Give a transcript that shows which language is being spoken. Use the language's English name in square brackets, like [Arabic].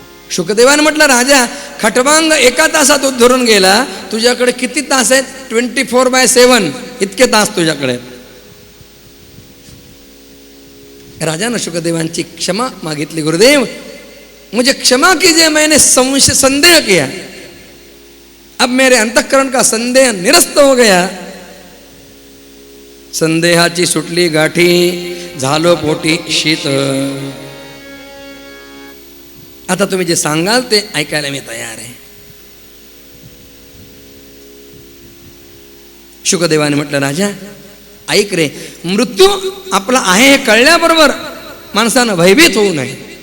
[Marathi] शुकदेवाने म्हटलं, राजा खटवांग एका तासात उद्धरून गेला, तुझ्याकडे किती तास आहेत? 24/7 इतके तास तुझ्याकडे. राजानं शुकदेवांची क्षमा मागितली. [Hindi] गुरुदेव, मुझे क्षमा कीजिए, मैंने संदेह किया, अब मेरे अंतःकरण का संदेह निरस्त हो गया. [Marathi] संदेहाची सुटली गाठी, झालो पोटी शीत. आता तुम्ही जे सांगाल ते ऐकायला मी तयार आहे. शुकदेवाने म्हटलं, राजा ऐक रे, मृत्यू आपला आहे हे कळल्याबरोबर माणसानं भयभीत होऊ नये.